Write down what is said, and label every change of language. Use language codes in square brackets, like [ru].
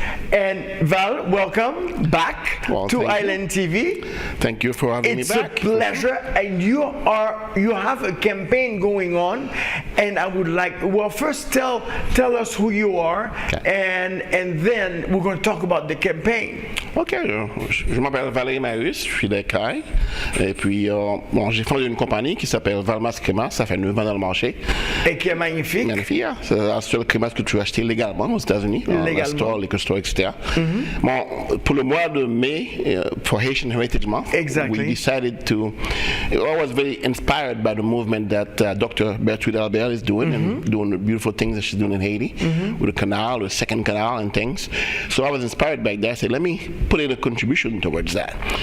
[en] And Val, welcome back to Island TV. Thank you for having me back. It's a pleasure, and you have a campaign going on, and I would like, well, first tell us who you are, and then we're going to talk about the campaign. [fr] Ok, je m'appelle Valérie Marius, je suis d'Écaille, et puis bon, j'ai fondé une compagnie qui s'appelle Valmas Cremas, ça fait 9 ans dans le marché. Et qui est magnifique. Magnifique, hein? C'est la seule crémasse que tu peux acheter légalement aux États-Unis, dans les stores, etc. Bon, pour le mois de mai, [en] for Haitian Heritage Month, we decided to, I was very inspired by the movement that Dr. Bertrude Albert is doing, and doing the beautiful things that she's doing in Haiti, with the canal, the second canal and things. So I was inspired by that. I said, let me put in a contribution towards that.